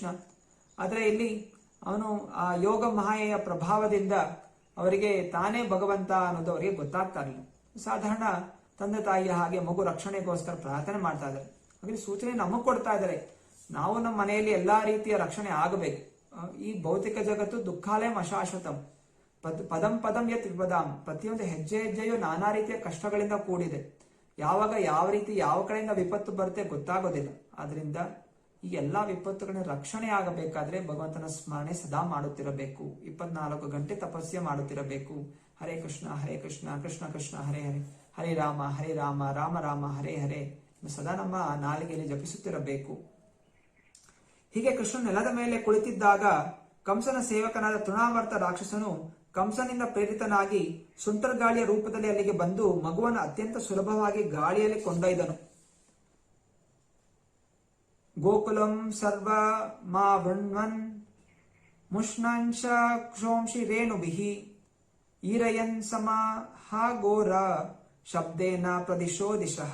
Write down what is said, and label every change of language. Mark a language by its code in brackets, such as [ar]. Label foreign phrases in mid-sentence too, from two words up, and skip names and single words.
[kn] ಆದರೆ ಇಲ್ಲಿ ಅವನು ಆ ಯೋಗ ಮಹಾಯೆಯ ಪ್ರಭಾವದಿಂದ ಅವರಿಗೆ ತಾನೇ ಭಗವಂತ ಅನ್ನೋದು ಅವರಿಗೆ ಗೊತ್ತಾಗ್ತಾ ಇರಲಿಲ್ಲ. ಸಾಧಾರಣ ತಂದೆ ತಾಯಿಯ ಹಾಗೆ ಮಗು ರಕ್ಷಣೆಗೋಸ್ಕರ ಪ್ರಾರ್ಥನೆ ಮಾಡ್ತಾ ಇದ್ದಾರೆ. ಹಾಗೆ ಸೂಚನೆ ನಮಗ್ ಕೊಡ್ತಾ ಇದ್ದಾರೆ. ನಾವು ನಮ್ಮ ಮನೆಯಲ್ಲಿ ಎಲ್ಲಾ ರೀತಿಯ ರಕ್ಷಣೆ ಆಗಬೇಕು. ಈ ಭೌತಿಕ ಜಗತ್ತು [sa] ದುಃಖಾಲಯಂ ಅಶಾಶ್ವತಂ ಪದಂ ಪದಂ ಯತ್ ವಿಪದಾಂ. [kn] ಪ್ರತಿಯೊಂದು ಹೆಜ್ಜೆ ಹೆಜ್ಜೆಯು ನಾನಾ ರೀತಿಯ ಕಷ್ಟಗಳಿಂದ ಕೂಡಿದೆ. ಯಾವಾಗ ಯಾವ ರೀತಿ ಯಾವ ಕಡೆಯಿಂದ ವಿಪತ್ತು ಬರುತ್ತೆ ಗೊತ್ತಾಗೋದಿಲ್ಲ. ಆದ್ರಿಂದ ಈ ಎಲ್ಲಾ ವಿಪತ್ತುಗಳ ರಕ್ಷಣೆ ಆಗಬೇಕಾದ್ರೆ ಭಗವಂತನ ಸ್ಮರಣೆ ಸದಾ ಮಾಡುತ್ತಿರಬೇಕು. 24 ಗಂಟೆ ತಪಸ್ಯ ಮಾಡುತ್ತಿರಬೇಕು. [sa] ಹರೇ ಕೃಷ್ಣ ಕೃಷ್ಣ ಕೃಷ್ಣ ಹರೇ ಹರೇ, ಹರೇ ರಾಮ ರಾಮ ರಾಮ ಹರೇ ಹರೇ [kn] ಸದಾ ನಮ್ಮ ನಾಲಿಗೆಯಲ್ಲಿ ಜಪಿಸುತ್ತಿರಬೇಕು. ಹೀಗೆ ಕೃಷ್ಣ ನೆಲದ ಮೇಲೆ ಕುಳಿತಿದ್ದಾಗ ಕಂಸನ ಸೇವಕನಾದ ತೃಣಾವರ್ತ ರಾಕ್ಷಸನು ಕಂಸನಿಂದ ಪ್ರೇರಿತನಾಗಿ ಸುಂಟರ್ಗಾಳಿಯ ರೂಪದಲ್ಲಿ ಅಲ್ಲಿಗೆ ಬಂದು ಮಗುವನ್ನು ಅತ್ಯಂತ ಸುಲಭವಾಗಿ ಗಾಳಿಯಲ್ಲಿ ಕೊಂಡೊಯ್ದನು. [sa] ಗೋಕುಲಂ ಸರ್ವ ಮಾ ವೃಣ್ವನ್ ಮುಷ್ಣಂಶ ಕ್ಷೋಂಶಿ ರೇಣುಭಿಹಿ ಈರಯನ್ ಸಮಾಹ ಘೋರ ಶಬ್ದೇನ ಪ್ರದಿಶೋ ದಿಶಃ.